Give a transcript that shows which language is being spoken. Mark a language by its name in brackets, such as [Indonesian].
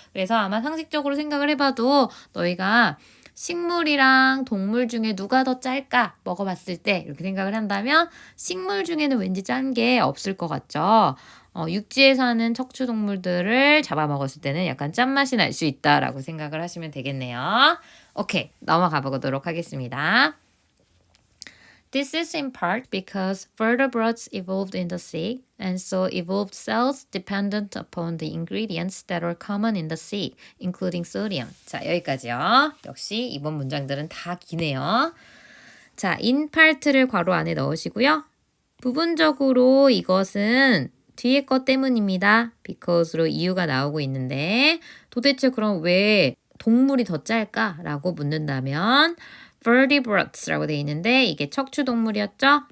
[Korean] 그래서 아마 상식적으로 생각을 해봐도 너희가 식물이랑 동물 중에 누가 더 짤까 먹어봤을 때 이렇게 생각을 한다면 식물 중에는 왠지 짠 게 없을 것 같죠. 육지에 사는 척추동물들을 잡아먹었을 때는 약간 짠맛이 날 수 있다라고 생각을 하시면 되겠네요. 오케이, 넘어가 보도록 하겠습니다. [English] This is in part because vertebrates evolved in the sea, and so evolved cells dependent upon the ingredients that are common in the sea, including sodium. [Korean] 자, 여기까지요. 역시 이번 문장들은 다 기네요. 자, in part를 괄호 안에 넣으시고요. 부분적으로 이것은 뒤에 것 때문입니다. because로 이유가 나오고 있는데 도대체 그럼 왜 동물이 더 짤까라고 묻는다면 vertebrates라고 되어 있는데 이게 척추동물이었죠?